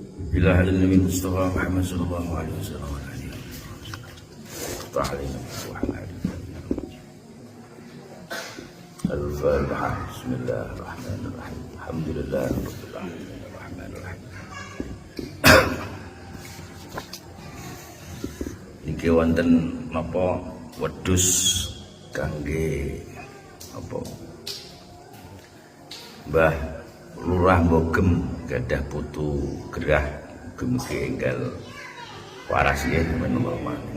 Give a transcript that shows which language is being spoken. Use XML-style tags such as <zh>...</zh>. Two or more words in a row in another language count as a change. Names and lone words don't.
<ar>إلى على النبي المصطفى محمد صلى الله عليه وسلم وعلى آله وصحبه الفاتحة. بسم الله الرحمن الرحيم. الحمد لله رب العالمين الرحمن الرحيم.</ar> <jv>Niki wonten napa wedhus kangge apa Mbah Lurah Bogem gadah putu gerah mugi enggal waras nggih menawa.</jv>